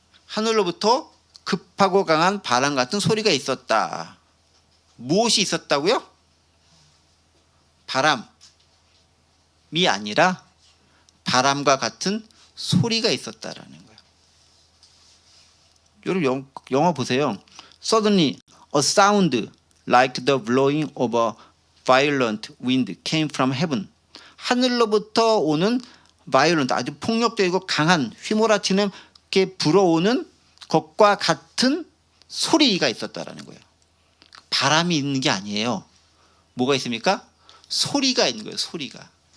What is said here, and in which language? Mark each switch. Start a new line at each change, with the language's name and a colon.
Korean: 하늘로부터 급하고 강한 바람 같은 소리가 있었다. 무엇이 있었다고요? 바람이 아니라 바람과 같은 소리가 있었다라는 거예요. 여러분 영화 보세요.
English: Suddenly a sound like the blowing of a violent wind came from heaven.
Korean: 하늘로부터 오는 violent, 아주 폭력적이고 강한 휘몰아치는 게 불어오는 것과 같은 소리가 있었다라는 거예요. 바람이 있는 게 아니에요. 뭐가 있습니까? 소리가 있는 거예요. 소리가.